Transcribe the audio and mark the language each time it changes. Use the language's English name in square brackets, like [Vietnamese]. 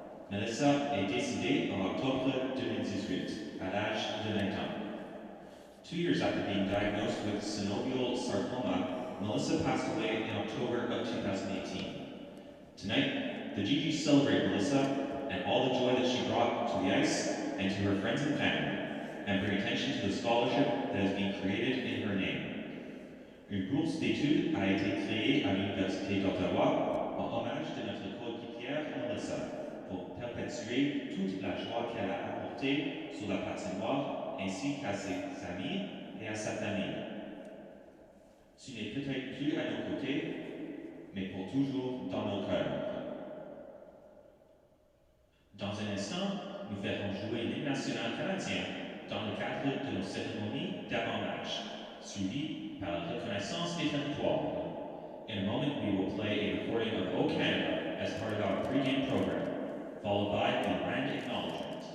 [French] Mélisa est décédée en octobre 2018, à l'âge de 20 ans. [English] 2 years after being diagnosed with synovial sarcoma, Mélisa passed away in October of 2018. Tonight, the GGs celebrate Mélisa and all the joy that she brought to the ice and to her friends and family, and bring attention to the scholarship that has been created in her name. [French] Une bourse d'études a été créée à l'Université d'Ottawa en hommage de notre coéquipière Mélisa pour perpétuer toute la joie qu'elle a apportée sur la patinoire ainsi qu'à ses amis et à sa famille. Tu n'es peut-être plus à nos côtés, mais pour toujours dans nos cœurs. Dans un instant, nous ferons jouer l'hymne national canadien dans le cadre de nos cérémonies d'avant-match, suivi par la reconnaissance des territoires. [English] In a moment, we will play a recording of O Canada as part of our pregame program, followed by the grand acknowledgement.